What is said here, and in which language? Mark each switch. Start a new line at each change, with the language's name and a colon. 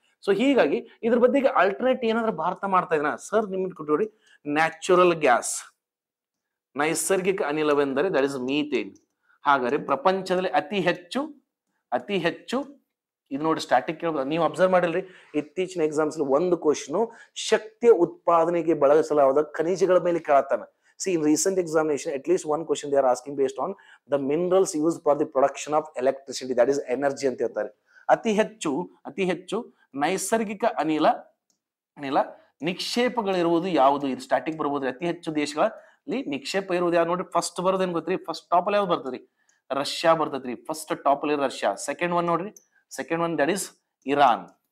Kannada: So ಹೀಗಾಗಿ ಇದ್ರ ಬಗ್ಗೆ ಅಲ್ಟರ್ನೇಟ್ ಏನಾದ್ರೂ ಭಾರತ ಮಾಡ್ತಾ ಇದ್ರ ಸರ್, ನಿಮ್ಗೆ ಕೊಟ್ಟೋಡಿ ನ್ಯಾಚುರಲ್ ಗ್ಯಾಸ್, ನೈಸರ್ಗಿಕ ಅನಿಲವೆಂದರೆ
English: That is methane.
Kannada: ಹಾಗಾದ್ರೆ ಪ್ರಪಂಚದಲ್ಲಿ ಅತಿ ಹೆಚ್ಚು ಇದು ನೋಡಿ ಸ್ಟ್ಯಾಟಿಕ್ ಕೇಳ್ಬೋದು, ನೀವು ಅಬ್ಸರ್ವ್ ಮಾಡಿಲ್ರಿ ಇತ್ತೀಚಿನ ಎಕ್ಸಾಮ್ಸ್ ಒಂದು ಕ್ವಶನ್ ಶಕ್ತಿಯ ಉತ್ಪಾದನೆಗೆ ಬಳಸಲಾದ ಖನಿಜಗಳ ಮೇಲೆ ಕೇಳತ್ತಾನ.
English: See, in recent examination, at least one question they are asking based on the minerals used for the production of electricity, that is energy
Kannada: ಅಂತ ಹೇಳ್ತಾರೆ. ಅತಿ ಹೆಚ್ಚು ನೈಸರ್ಗಿಕ ಅನಿಲ ನಿಕ್ಷೇಪಗಳಿರುವುದು ಯಾವುದು? ಇದು ಸ್ಟ್ಯಾಟಿಕ್ ಬರ್ಬೋದು. ಅತಿ ಹೆಚ್ಚು ದೇಶಗಳಲ್ಲಿ ನಿಕ್ಷೇಪ ಇರುವುದು ಯಾವ್ದು ನೋಡ್ರಿ. ಫಸ್ಟ್ ಬರೋದೇನ್ ಗೊತ್ತ್ರಿ? ಫಸ್ಟ್ ಟಾಪ್ ಅಲ್ಲಿ ಯಾವ್ದು ಬರ್ತದ್ರಿ? ರಷ್ಯಾ ಬರ್ತದ್ರಿ.
English: First top ಅಲ್ಲಿ Russia. Second one that is Iran.